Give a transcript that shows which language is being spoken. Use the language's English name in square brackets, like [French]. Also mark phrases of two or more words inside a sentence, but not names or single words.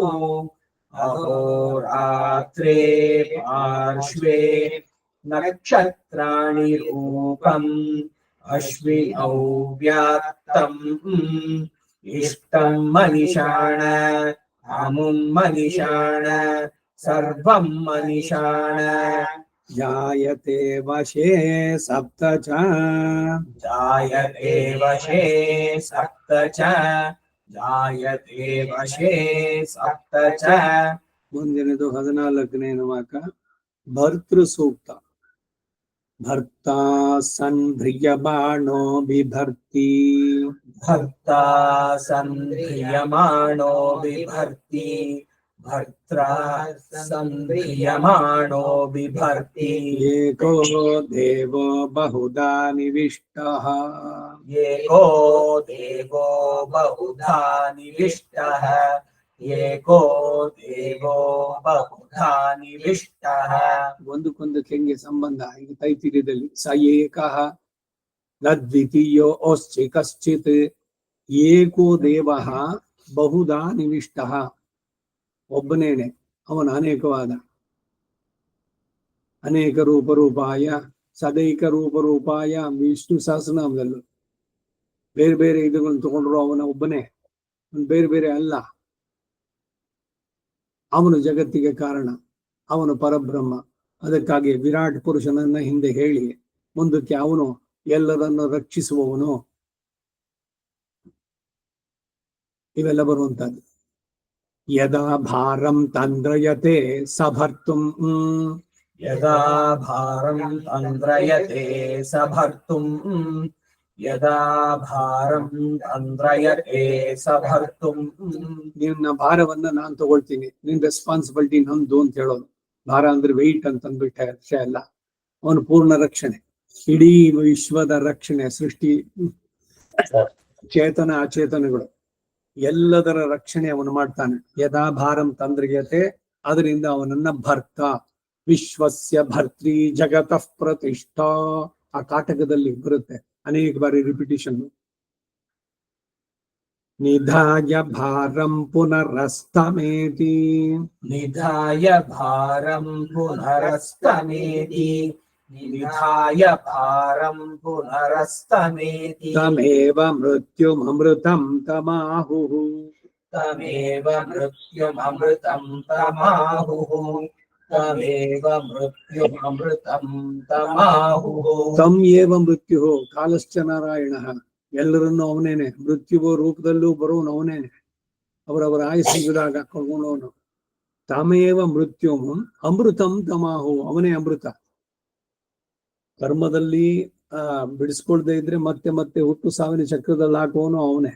[Sanskrit] अहोरात्रे पार्श्वे नक्षत्राणि रूपम् अश्विनौ व्यात्तम् इष्टं मनिषाण अमुं मनिषाण सर्वं मनिषाण जायते वशे सप्त च जायते वशे सप्त च जायते वशे सप्त च [Kannada] ಮುಂದಿನದು 14ನೇ ವಾಕ್ಯ ಭರ್ತೃ ಸೂಕ್ತ. [Sanskrit] ಭರ್ತಾ ಸಂಧ್ರಿಯಮಾಣೋ ಬಿಭರ್ತಿ भर्ता सन्ध्रियमाणो बिभर्ति भर्त्रा सन्ध्रियमाणो बिभर्ति एको देवो बहुधा निविष्टः एको देवो बहुधा निविष्टः एको देवो बहुधा निविष्टः [Kannada] ಒಂದಕ್ಕೊಂದಕ್ಕೆ ಹೆಂಗೆ ಸಂಬಂಧ ಈಗ ತೈತಿರ್ಯದಲ್ಲಿ [Sanskrit] ಸ ಏಕಃ ನದ್ವಿತೀಯೋ ಓಶ್ಚಿ ಕಶ್ಚಿತ್ ಏಕೋ ದೇವಃ ಬಹುಧಾ ನಿವಿಷ್ಟಃ [Kannada] ಒಬ್ಬನೇನೆ ಅವನ ಅನೇಕವಾದ ಅನೇಕ [Sanskrit] ರೂಪರೂಪಾಯ ಸದೈಕ ರೂಪರೂಪಾಯ [Kannada] ವಿಷ್ಣು ಸಹಸ್ರನಾಮದಲ್ಲೂ ಬೇರೆ ಬೇರೆ ಇದುಗಳನ್ನು ತಗೊಂಡ್ರು ಅವನ ಒಬ್ಬನೇ, ಬೇರೆ ಬೇರೆ ಅಲ್ಲ. ಅವನು ಜಗತ್ತಿಗೆ ಕಾರಣ, ಅವನು ಪರಬ್ರಹ್ಮ. ಅದಕ್ಕಾಗಿ ವಿರಾಟ್ ಪುರುಷನನ್ನ ಹಿಂದೆ ಹೇಳಿ ಮುಂದಕ್ಕೆ ಅವನು ಎಲ್ಲರನ್ನು ರಕ್ಷಿಸುವವನು, ಇವೆಲ್ಲ ಬರುವಂತದ್ದು. [Sanskrit] ಯದಾ ಭಾರಂ ತಂದ್ರಯತೆ ಸಭರ್ತುಂ यदा भारं तन्द्रयते सभर्तुं यदा भारं तन्द्रयते सभर्तुं [Kannada] ನಿನ್ನ ಭಾರವನ್ನ ನಾನ್ ತಗೊಳ್ತೀನಿ, ನಿನ್ ರೆಸ್ಪಾನ್ಸಿಬಿಲಿಟಿ ನಂದು ಅಂತ ಹೇಳೋದು. ಭಾರ ಅಂದ್ರೆ ವೆಯ್ಟ್ ಅಂತ ಅಂದ್ಬಿಟ್ಟೆ ವಿಷಯ ಅಲ್ಲ. ಅವನು ಪೂರ್ಣ ರಕ್ಷಣೆ, ಇಡೀ ವಿಶ್ವದ ರಕ್ಷಣೆ, ಸೃಷ್ಟಿ ಚೇತನ ಅಚೇತನಗಳು ಎಲ್ಲದರ ರಕ್ಷಣೆ ಅವನು ಮಾಡ್ತಾನೆ. [Sanskrit] ಯದಾ ಭಾರಂ ತಂದ್ರಿಯತೆ, [Kannada] ಅದರಿಂದ ಅವನನ್ನ [Sanskrit] ಭರ್ತ, ವಿಶ್ವಸ್ಯ ಭರ್ತ್ರಿ ಜಗತಃ ಪ್ರತಿಷ್ಠಾ. [Kannada] ಆ ಕಾಟಕದಲ್ಲಿ ಬರುತ್ತೆ ಅನೇಕ ಬಾರಿ ರಿಪಿಟೇಷನ್. [Sanskrit] ನಿಧಾಯ ಭಾರಂ ಪುನರಸ್ತಮೇತಿ निधाय भारं पुनरस्तमेति निधाय भारं पुनरस्तमेति ತಮೇವ ಮೃತ್ಯುಮೃತಂ ತಮಾಹುಃ तमेव मृत्युममृतं तमाहुः तमेव मृत्युममृतं तमाहुः ತಂ ಏವ ಮೃತ್ಯು ಕಾಲಶ್ಚ ನಾರಾಯಣ. [Kannada] ಎಲ್ಲರನ್ನೂ ಅವನೇನೆ, ಮೃತ್ಯುವ ರೂಪದಲ್ಲೂ ಬರೋನು ಅವನೇನೆ, ಅವರವರ ಆಯಸ್ಸಿದಾಗ ಕಳ್ಕೊಂಡವನು. [Sanskrit] ತಮೇವ ಮೃತ್ಯು ಅಮೃತಂ ತಮಾಹು, [Kannada] ಅವನೇ ಅಮೃತ. ಕರ್ಮದಲ್ಲಿ ಬಿಡಿಸ್ಕೊಳ್ದೇ ಇದ್ರೆ ಮತ್ತೆ ಮತ್ತೆ ಹುಟ್ಟು ಸಾವಿನ ಚಕ್ರದಲ್ಲಿ ಹಾಕುವನು ಅವನೇ.